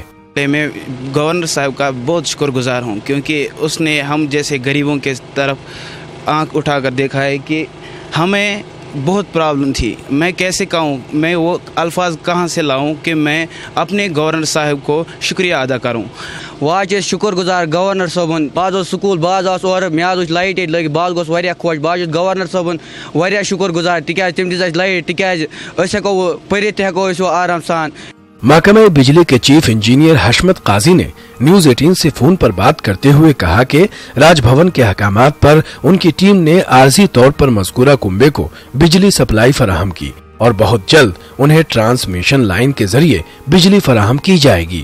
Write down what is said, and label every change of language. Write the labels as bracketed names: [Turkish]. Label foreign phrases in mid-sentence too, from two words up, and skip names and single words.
[Urdu] میں گورنر صاحب کا بہت شکرگزار ہوں کیونکہ اس نے ہم جیسے غریبوں کے طرف آنکھ اٹھا کر دیکھا ہے کہ ہمیں بہت پرابلم تھی. میں کیسے کہوں، میں وہ الفاظ کہاں سے لاؤں کہ میں اپنے گورنر صاحب کو شکریہ ادا کروں. [Kashmiri] वाज शुक्रगुजार गवर्नर साहबन। बाज स्कूल बाज और मे लाइट लगे बाज गोस खुश बाज गवर्नर साहबन वारिया शुक्रगुजार तिकाज तम दिस लाइट तिकाज हेको पढ़ित हेको आराम सान। [Urdu] محکمے بجلی کے [English] chief engineer [Urdu] حشمت قاضی نے نیوز 18 سے فون پر بات کرتے ہوئے کہا کہ راج بھون کے احکامات پر ان کی ٹیم نے عارضی طور پر مذکورہ کنبے کو بجلی سپلائی فراہم کی اور بہت جلد انہیں [English] transmission line [Urdu] کے ذریعے بجلی فراہم کی جائے گی.